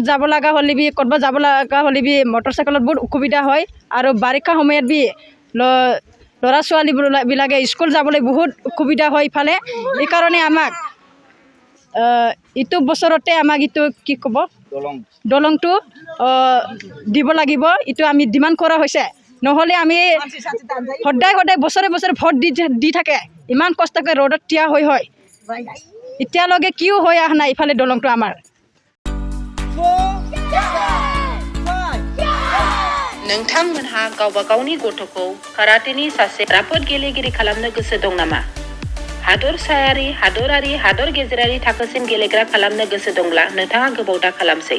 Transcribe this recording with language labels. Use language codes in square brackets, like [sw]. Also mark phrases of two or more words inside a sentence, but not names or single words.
[as] যাব লগা হ'লেবি ক'ৰবাত যাব লগা হ'লেবি মটৰচাইকেলত বহুত অসুবিধা হয় আৰু বাৰিষা সময়ত বি ল'ৰা ছোৱালীবিলাকে স্কুল যাবলৈ বহুত অসুবিধা হয় ইফালে এইকাৰণে আমাক ইটো বছৰতে আমাক ইটো কি ক'ব দলংটো দিব লাগিব ইটো আমি ডিমাণ্ড কৰা হৈছে নহ'লে আমি সদায় বছৰে ভোট দি থাকে ইমান কষ্টকৈ ৰ'দত থিয় হয় এতিয়ালৈকে কিয় হৈ অহা নাই ইফালে দলংটো আমাৰ [brx] नोंथांमोनहा गावबा गावनि गथ'खौ काराटेनि सासे राफोद गेलेगिरि खालामनो गोसो दं नामा? हादरसायारि, हादरारि, हादर गेजेरारि थाखोसिम गेलेग्रा खालामनो गोसो दंब्ला नोंथाङा गोबाव दा खालामसै।